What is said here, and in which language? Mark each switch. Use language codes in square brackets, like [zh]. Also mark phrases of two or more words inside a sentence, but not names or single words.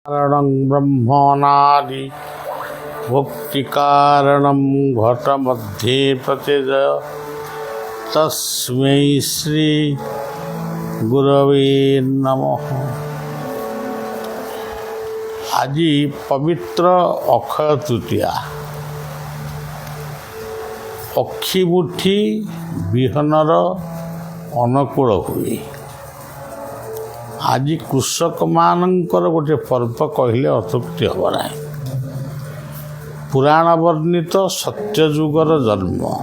[sa] कारणं ब्रह्मणादि भुक्तिकारणं घटमध्ये प्रतिजय तस्मै श्री गुरवे नमः। [or] ଆଜି ପବିତ୍ର ଅକ୍ଷୟ ତୃତୀୟା। ଅକ୍ଷିମୁଠି ବିହନର ଅନୁକୂଳ ହୁଏ। ଆଜି କୃଷକମାନଙ୍କର ଗୋଟିଏ ପର୍ବ କହିଲେ ଅତୃପ୍ତି ହେବ ନାହିଁ। ପୁରାଣ ବର୍ଣ୍ଣିତ ସତ୍ୟଯୁଗର ଜନ୍ମ।